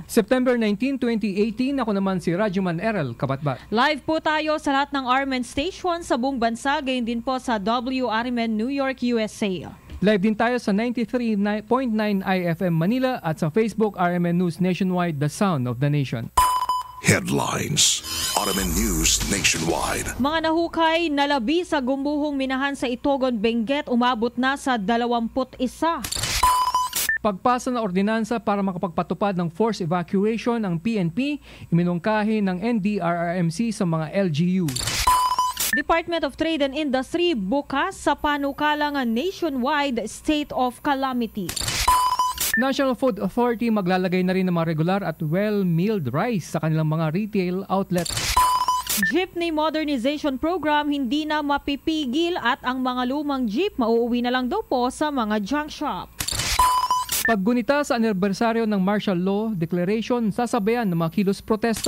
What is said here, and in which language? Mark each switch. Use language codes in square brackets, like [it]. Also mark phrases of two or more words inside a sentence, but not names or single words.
[tl] September 19, 2018, ako naman si Radyoman Erel, Cabatbat. Live po tayo sa lahat ng RMN station sa buong bansa, gayon din po sa WRMN New York, USA. Live din tayo sa 93.9 IFM Manila at sa Facebook RMN News Nationwide, The Sound of the Nation. [en] Headlines. RMN News Nationwide. [tl] Mga nahukay na labi sa gumbuhong minahan sa Itogon, Benguet umabot na sa 21. Pagpasa ng ordinansa para makapagpatupad ng [en] forced evacuation [tl] ang PNP, iminungkahi ng NDRRMC sa mga LGU. Department of Trade and Industry bukas sa panukalang [en] nationwide state of calamity. [tl] National Food Authority maglalagay na rin ng mga regular at [en] well-milled rice [tl] sa kanilang mga [en] retail outlets. [tl] Jeepney Modernization Program hindi na mapipigil at ang mga lumang jeep mauuwi na lang daw po sa mga [en] junk shop. [tl] Paggunita sa anibersaryo ng Martial Law Declaration, sasabayan ng mga kilos protesta.